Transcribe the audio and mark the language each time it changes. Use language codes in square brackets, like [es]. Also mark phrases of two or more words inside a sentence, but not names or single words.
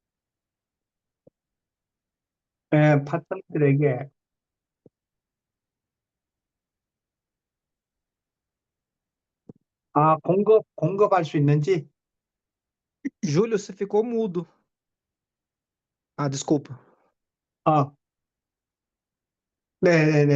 [ko] 예, 파트너들에게 공급할 수 있는지? [pt] Júlio, você ficou mudo. Ah, desculpa. [ko] 아, 네네네.